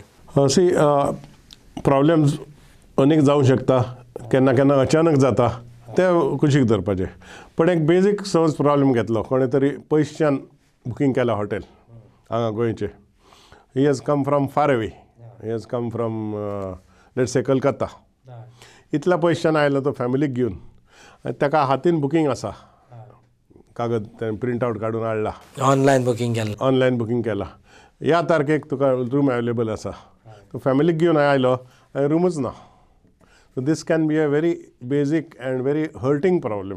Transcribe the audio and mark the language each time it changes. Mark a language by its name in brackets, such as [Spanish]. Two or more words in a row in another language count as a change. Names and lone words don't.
[English] see problems [Konkani] अनेक जावंक शकता केन्ना केन्ना अचानक जाता ते कुशीक धरपाचें. पण एक बेजीक समज प्रॉब्लेम घेतलो कोणें तरी पयसच्यान बुकींग केलां हॉटेल हांगा गोंयचें [English] he has come from far away he has come from let's say Calcutta [Konkani] इतल्या पयसच्यान आयलो तो फॅमिलीक घेवन आनी ताका हातीन बुकींग आसा कागद तें [English] print out [Konkani] काडून हाडला [English] online booking [Konkani] केलां ह्या तारखेक तुका [English] room available [Konkani] आसा तो फॅमिलीक घेवन आयलो आनी रूमूच ना. [English] so this can be a very basic and very hurting problem.